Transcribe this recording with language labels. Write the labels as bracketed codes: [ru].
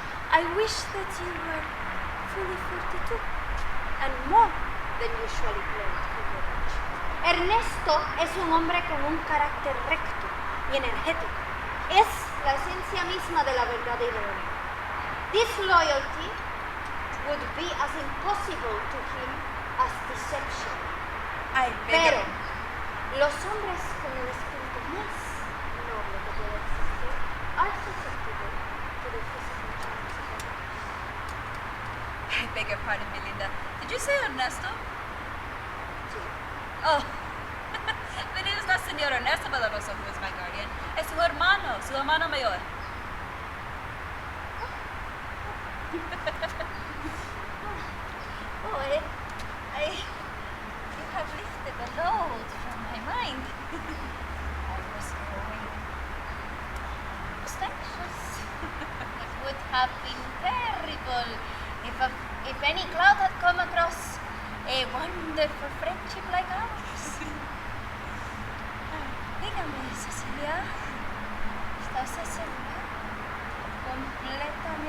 [en] I wish that you were fully 42 and more than usually played for your age. [es] Ernesto es un hombre con un carácter recto y energético. Es la esencia misma de la verdadera honor. [en] Disloyalty would be as impossible to him as deception. [es] Pero los hombres con el espíritu más noble que puede existir [en] are susceptible to the physical charms of others. I beg your pardon, Belinda. Did you say Ernesto? Sí. Oh. But it is not Señor Ernesto Valoroso who is my guardian. [es] Es su hermano mayor. [en] Oh, you have lifted the load from my mind. I was growing anxious. It would have been terrible if any cloud had come across a wonderful friendship like ours. [es] Dígame, Cecilia, ¿estás segura? Completamente